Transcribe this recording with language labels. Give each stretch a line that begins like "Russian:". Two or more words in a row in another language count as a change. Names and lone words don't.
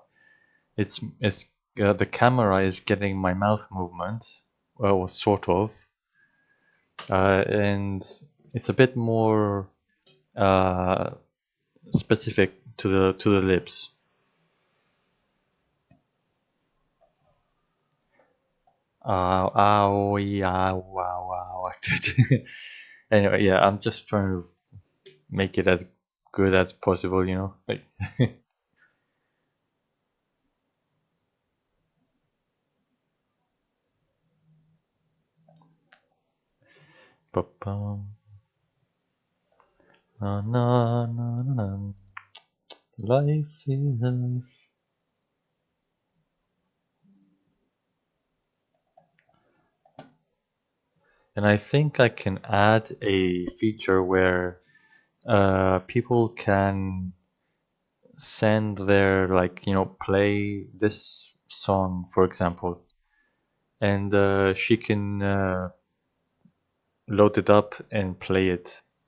English: It's the camera is getting my mouth movement, well, sort of, and it's a bit more specific to the lips. Ow, yeah, wow, wow. Anyway, yeah, I'm just trying to make it as good as possible, you know. Like, ba-bum. Na, na, na, na, na. Life is life. And I think I can add a feature where people can send their, like, you know, play this song, for example, and she can load it up and play it.